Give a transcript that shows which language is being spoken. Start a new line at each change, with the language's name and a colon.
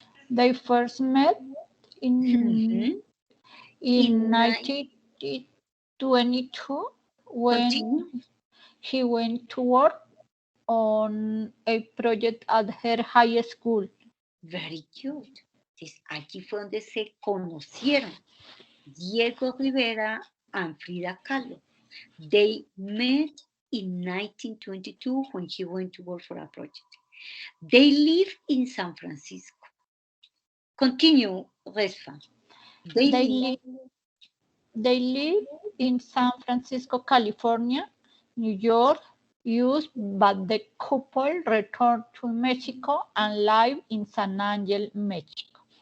English: They first met in 1922 when he went to work on a project at her high school. Very good.
Spanish: Entonces, aquí fue donde se conocieron Diego Rivera and Frida Kahlo.
English: They met in 1922 when he went to work for a project. They live in San Francisco. Continue, Resfa. They live in San Francisco, California, New York, US, but the couple returned to Mexico and live in San Angel, Mexico.